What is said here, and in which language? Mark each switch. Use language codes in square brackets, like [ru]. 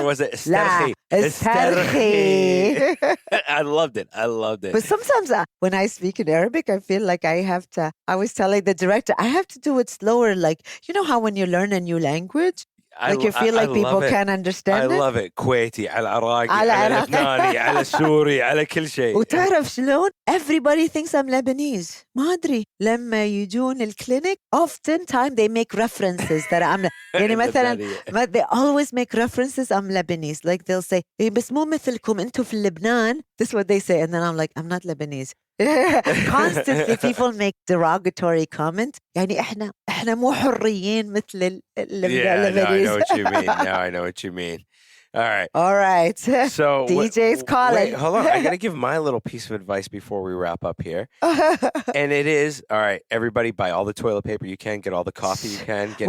[en] Or was it استرخي? [ar] استرخي. [en] I loved it. But sometimes when I speak in Arabic, I feel like I have to, I was telling the director, I have to do it slower. Like, you know how when you learn a new language, like you feel like people can't understand I it. love it. [ar] كويتي على عراقي على لبناني على سوري على كل شيء. وتعرف شلون؟ [en] Everybody thinks I'm Lebanese. [ar] ما أدري. لما يجون الكلينيك, [en] oftentimes they make references that I'm [ar] يعني مثلا [en] they always make references I'm Lebanese. Like they'll say, [ar] بس مو مثلكم أنتوا في لبنان. [en] This is what they say. And then I'm like, I'm not Lebanese. Constantly people make derogatory comments. [ar] يعني احنا مو حريين مثل [en] Lebanese. I know what you mean. All right. So DJ's calling. Wait, hold on. I got to give my little piece of advice before we wrap up here. And it is, all right, everybody buy all the toilet paper you can, get all the coffee you can, get